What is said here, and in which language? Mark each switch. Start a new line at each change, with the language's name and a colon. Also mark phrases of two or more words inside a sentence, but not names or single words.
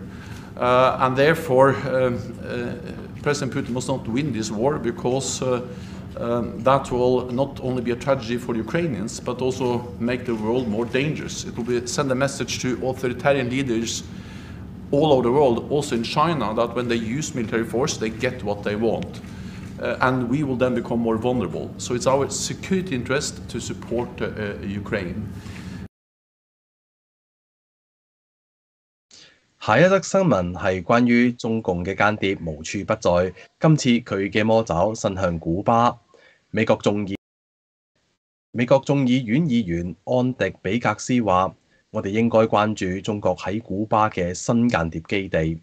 English: And therefore, President Putin must not win this war, because that will not only be a tragedy for the Ukrainians, but also make the world more dangerous. It will send a message to authoritarian leaders all over the world, also in China, that when they use military force, they get what they want. And we will then become more vulnerable. So it's our security interest to support Ukraine.
Cantonese: 下一則新聞係關於中共嘅間諜無處不在，今次佢嘅魔爪伸向古巴。美國眾議院議員安迪比格斯話：我哋應該關注中國喺古巴嘅新間諜基地。